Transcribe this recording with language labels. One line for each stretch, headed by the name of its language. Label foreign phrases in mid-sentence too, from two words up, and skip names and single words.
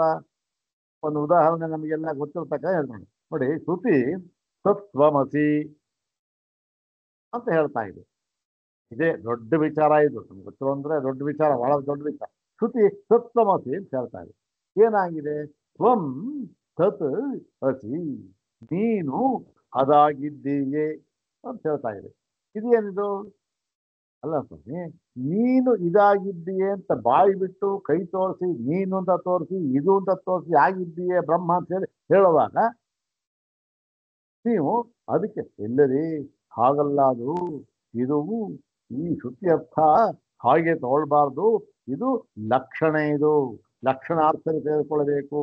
Kannada: ಒಂದು ಉದಾಹರಣೆ ನಮಗೆಲ್ಲ ಗೊತ್ತಿರ್ತಕ್ಕ ಹೇಳ್ತಾನೆ ನೋಡಿ. ಶ್ರುತಿ ತತ್ವಮಸಿ ಅಂತ ಹೇಳ್ತಾ ಇದೆ. ಇದೇ ದೊಡ್ಡ ವಿಚಾರ, ಇದು ನಮ್ಗೆ ಗೊತ್ತು ಅಂದ್ರೆ ದೊಡ್ಡ ವಿಚಾರ, ಬಹಳ ದೊಡ್ಡ ವಿಚಾರ. ಶ್ರುತಿ ತತ್ವಮಸಿ ಅಂತ ಹೇಳ್ತಾ ಇದೆ. ಏನಾಗಿದೆ?
Sanskrit: ತ್ವಂ ತತ್ ಅಸಿ,
Kannada: ನೀನು ಅದಾಗಿದ್ದೀಯೇ ಅಂತ ಹೇಳ್ತಾ ಇದೆ. ಇದೇನಿದು? ಅಲ್ಲ ಸ್ವಾಮಿ, ನೀನು ಇದಾಗಿದ್ದೀಯೇ ಅಂತ ಬಾಯಿ ಬಿಟ್ಟು ಕೈ ತೋರಿಸಿ, ನೀನು ಅಂತ ತೋರಿಸಿ, ಇದು ಅಂತ ತೋರಿಸಿ ಆಗಿದ್ದೀಯೇ ಬ್ರಹ್ಮ ಅಂತ ಹೇಳಿ ಹೇಳುವಾಗ ನೀವು ಅದಕ್ಕೆ ಎಲ್ಲರಿ ಹಾಗಲ್ಲ ಅದು, ಇದು ಈ ಶ್ರುತಿ ಅರ್ಥ ಹಾಗೆ ತಗೊಳ್ಬಾರ್ದು, ಇದು ಲಕ್ಷಣ, ಇದು ಲಕ್ಷಣಾರ್ಥದಲ್ಲಿ ತೆಗೆದುಕೊಳ್ಬೇಕು.